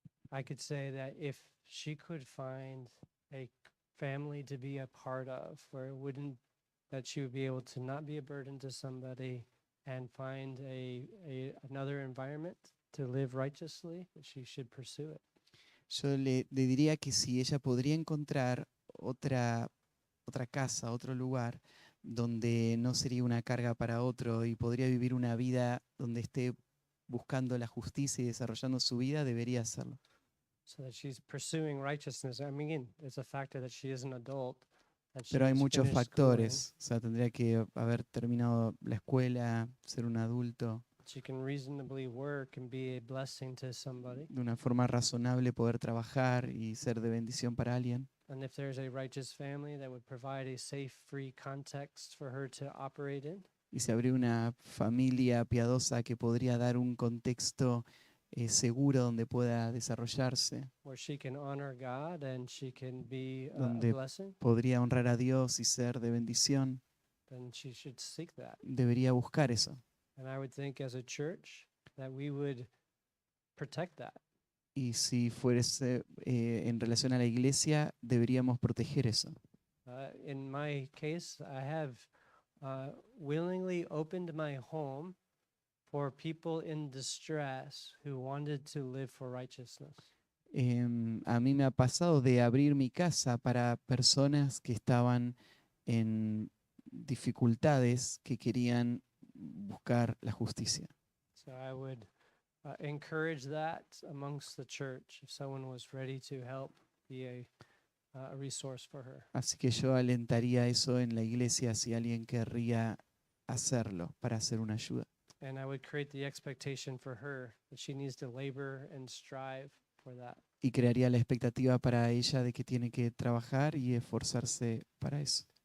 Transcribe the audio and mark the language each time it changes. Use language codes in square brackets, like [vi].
[en] I could say that if she could find a family to be a part of where that she would be able to not be a burden to somebody and find another environment to live righteously, she should pursue it. [es] Yo le diría que si ella podría encontrar otra casa, otro lugar donde no sería una carga para otro y podría vivir una vida donde esté buscando la justicia y desarrollando su vida, debería hacerlo. [en] So that she's pursuing righteousness. I mean, it's a factor that she is an adult, that she [es] Pero hay [en] has [es] muchos [en] finished schooling. [es] factores. O sea, tendría que haber terminado la escuela, ser un adulto, [en] She can reasonably work and be a blessing to somebody. [es] de una forma razonable poder trabajar y ser de bendición para alguien. [en] And if there's a righteous family that would provide a safe, free context for her to operate in, [es] Y se abrió una familia piadosa que podría dar un contexto seguro donde pueda desarrollarse, [en] where she can honor God and she can be a [es] donde [en] blessing, [es] podría honrar a Dios y ser de bendición, [en] then she should seek that. [es] debería buscar eso. [en] And I would think as a church that we would protect that. [es] Y si fuese en relación a la iglesia, deberíamos proteger eso. [en] In my case, I have willingly opened my home for people in distress who wanted to live for righteousness. [es] A mí me ha pasado de abrir mi casa para personas que estaban en dificultades, que querían buscar la justicia. [en] So I would encourage that amongst the church if someone was ready to help be a resource for her. [es] Así que yo alentaría eso en la iglesia si alguien querría hacerlo para hacer una ayuda. [en] And I would create the expectation for her that she needs to labor and strive for that. [es] Y crearía la expectativa para ella de que tiene que trabajar y esforzarse para eso.